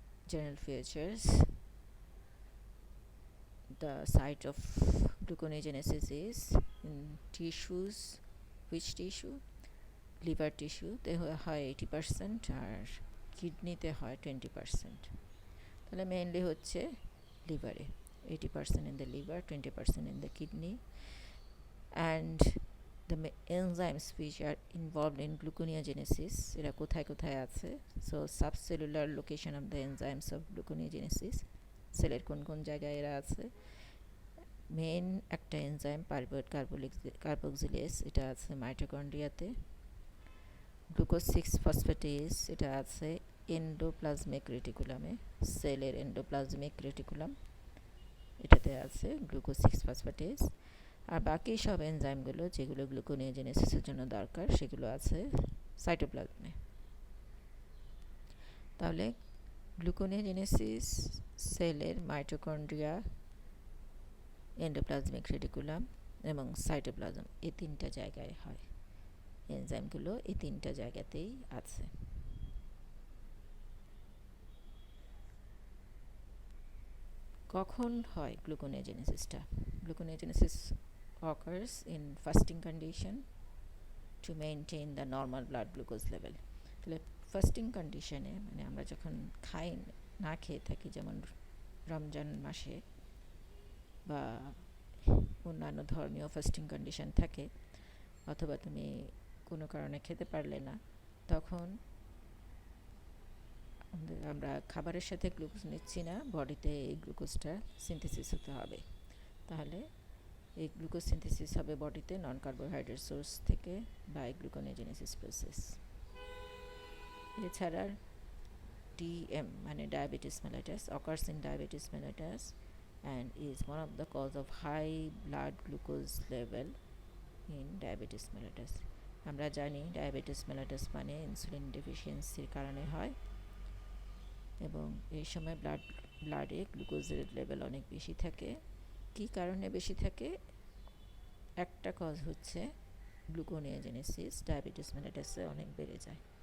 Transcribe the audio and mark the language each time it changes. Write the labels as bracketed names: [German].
[English] General features: the site of gluconeogenesis is in tissues. Which tissue? Liver tissue [Bangla] তে হয় 80% আর কিডনিতে হয় 20%। তাহলে মেইনলি হচ্ছে লিভারে, [English] 80% in the liver, 20% in the kidney. And the enzymes which are involved in gluconeogenesis, [Bangla] এরা কোথায় কোথায় আছে? [English] So subcellular location of the enzymes of gluconeogenesis, [Bangla] সেলের কোন কোন জায়গায় এরা আছে। মেইন একটা এনজাইম পাইরুভেট কার্বক্সিলেজ, এটা আছে মাইটোকন্ড্রিয়াতে। গ্লুকোজ 6-ফসফেটেজ, এটা আছে এন্ডোপ্লাজমিক রেটিকুলামে, সেলের এন্ডোপ্লাজমিক রেটিকুলাম, এটাতে আছে গ্লুকোজ 6-ফসফেটেজ। আর বাকি সব এনজাইমগুলো যেগুলো গ্লুকোনিওজেনেসিসের জন্য দরকার সেগুলো আছে সাইটোপ্লাজমে। তাহলে গ্লুকোনিওজেনেসিস সেলের মাইটোকন্ড্রিয়া, এন্ডোপ্লাজমিক রেটিকুলাম এবং সাইটোপ্লাজম, এই তিনটা জায়গায় হয়। এনজাইমগুলো এই তিনটা জায়গাতেই আছে। কখন হয় গ্লুকোনিওজেনেসিসটা? [English] Gluconeogenesis occurs in fasting condition to maintain the normal blood glucose level. [Bangla] তাহলে ফাস্টিং কন্ডিশনে মানে আমরা যখন না খেয়ে থাকি, যেমন রমজান মাসে বা অন্যান্য ধর্মীয় ফাস্টিং কন্ডিশন থাকে, অথবা তুমি কোনো কারণে খেতে পারলে না, তখন আমরা খাবারের সাথে গ্লুকোজ নিচ্ছি না, বডিতে এই গ্লুকোজটা সিনথেসিস হতে হবে। তাহলে এই গ্লুকোজ সিনথেসিস হবে বডিতে নন কার্বোহাইড্রেট সোর্স থেকে বাই গ্লুকোনিওজেনেসিস প্রসেস। এছাড়া DM মানে diabetes mellitus [English] occurs in diabetes mellitus and is one of the cause of high blood glucose level in diabetes mellitus. [Bangla] আমরা জানি ডায়াবেটিস মেলিটাস মানে ইনসুলিন ডেফিসিয়েন্সির কারণে হয়, এবং এই সময় ব্লাডে গ্লুকোজের লেভেল অনেক বেশি থাকে। কী কারণে বেশি থাকে? একটা কজ হচ্ছে গ্লুকোনিওজেনেসিস ডায়াবেটিস মেলিটাসে অনেক বেড়ে যায়।